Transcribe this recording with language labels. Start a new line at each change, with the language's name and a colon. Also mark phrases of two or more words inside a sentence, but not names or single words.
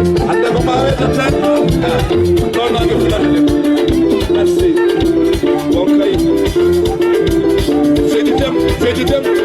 Fula: Ande ko mbaaweten tan. Non, non, non, non.
French: Merci. Bon, Kaï. Fais du thème, fais du thème.